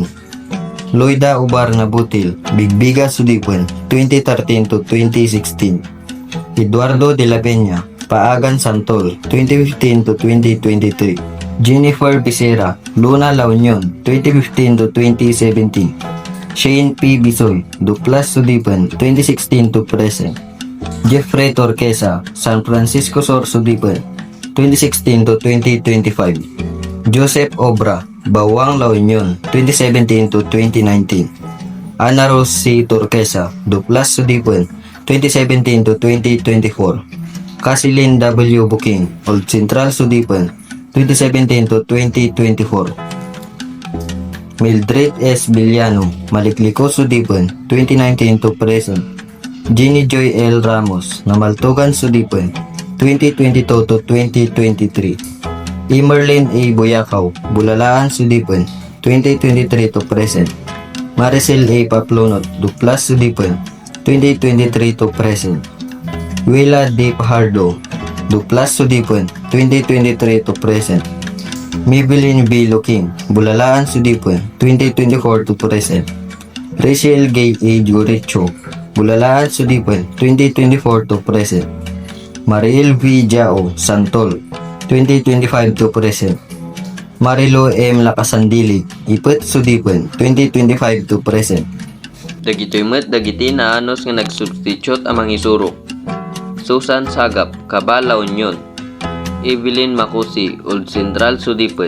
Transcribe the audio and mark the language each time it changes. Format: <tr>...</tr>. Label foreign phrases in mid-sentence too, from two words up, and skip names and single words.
<en>Loida Ubar Nabutil, Bigbiga, Sudipen, 2013 to 2016. Eduardo de la Peña, Paagan, Santol, 2015 to 2023. Jennifer Becerra, Luna, La Union, 2015 to 2017. Shane P. Bisoy, Duplas, Sudipen, 2016 to present. Jeffrey Torquesa, San Francisco Sur, Sudipen, 2016 to 2025. Joseph Obra, Bawang, La Union, 2017 to 2019. Ana Rose C. Turquesa, Duplas Sudipon, 2017 to 2024. Casilin W. Booking, Old Central Sudipon, 2017 to 2024. Mildred S. Villano, Malikliko Sudipon, 2019 to present. Jenny Joy L. Ramos, Namaltugan Sudipon, 2022 to 2023. Emerlyn A. Boyakaw, Bulalaan Sudipon, 2023 to present. Maricel A. Paplonot, Duplas Sudipon, 2023 to present. Willa D. Pajardo, Duplas Sudipon, 2023 to present. Maybelline B. Looking, Bulalaan Sudipon, 2024 to present. Rachel Gay A. Juricho, Bulalaan Sudipon, 2024 to present. Mariel V. Jao, Santol, 2025 to present. Marilo M. Lacasandili, Ipet Sudipon, 2025 to present.</en> <ilo>Dagitoy met dagiti na anos nga nag-substitute amang isurok. Susan Sagap, Cabala Union. Evelyn Makusi, Old Central Sudipon.</ilo>